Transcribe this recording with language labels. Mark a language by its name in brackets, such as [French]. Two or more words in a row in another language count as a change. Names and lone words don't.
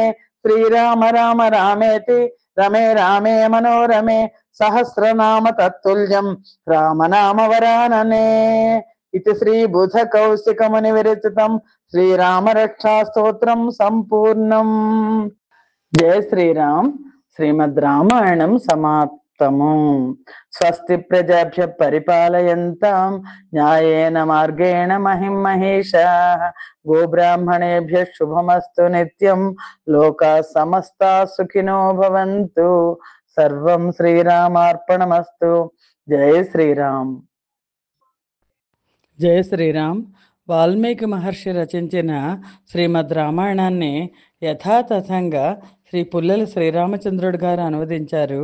[Sanskrit] శ్రీరామ రామ రామేతి రమే రామే మనోరమే సహస్రనామ తత్తుల్యం రామనామ వరాననే. ఇది శ్రీ బుధ కౌశిక ముని విరచితం శ్రీరామ రక్షా స్తోత్రం సంపూర్ణం. [Telugu] జయ శ్రీరామ్. శ్రీమద్ రామాయణం సమాప్తము. [Sanskrit] స్వస్తి ప్రజాభ్య పరిపాలయంతాం న్యాయేన మార్గేణ మహిం మహేషాః. గోబ్రాహ్మణేభ్య శుభమస్తు నిత్యం. లోకా సమస్తా సుఖినో భవంతు. సర్వం శ్రీరామార్పణమస్తు. జయ శ్రీరామ్. జయ శ్రీరామ్. [Telugu] వాల్మీకి మహర్షి రచించిన శ్రీమద్ రామాయణాన్ని యథాతథంగా శ్రీ పుల్లెల శ్రీరామచంద్రుడు గారు అనువదించారు.